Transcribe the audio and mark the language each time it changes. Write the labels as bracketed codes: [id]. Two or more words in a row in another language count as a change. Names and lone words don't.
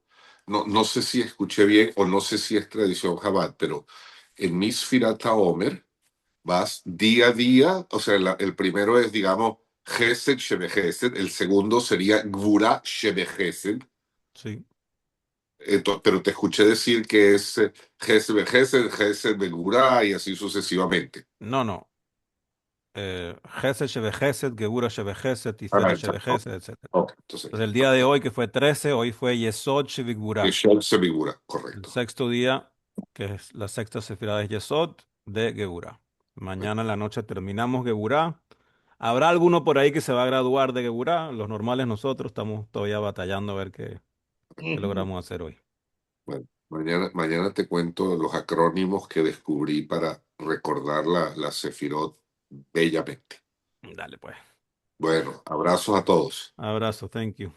[es] No sé si escuché bien o no sé si es tradición Chabad, pero en [he] ספירת העומר [es] vas día a día, o sea, el primero es, digamos, [he] חסד שבחסד, [es] el segundo sería [he] גבורה שבחסד, [es] Sí. pero te escuché decir que es [he] חסד בחסד, חסד בגבורה [es] y así sucesivamente. No. [he] חסד שבחסד, גבורה שבחסד, תפארת [es] Right. [he] שבחסד, [es] etc. Entonces, Entonces el día de hoy, que fue 13, hoy fue [he] יסוד שבגבורה. [es] Yeshua se figura, El correcto. sexto día, que es la sexta sefirá de Yesod de Gebura. Mañana en la noche terminamos Geburá. Habrá alguno por ahí que se va a graduar de Geburá. Los normales nosotros estamos todavía batallando a ver qué logramos hacer hoy. Bueno, mañana te cuento los acrónimos que descubrí para recordar la Sefirot bellamente. Dale pues. Bueno, abrazos a todos. Abrazo, [en] thank you.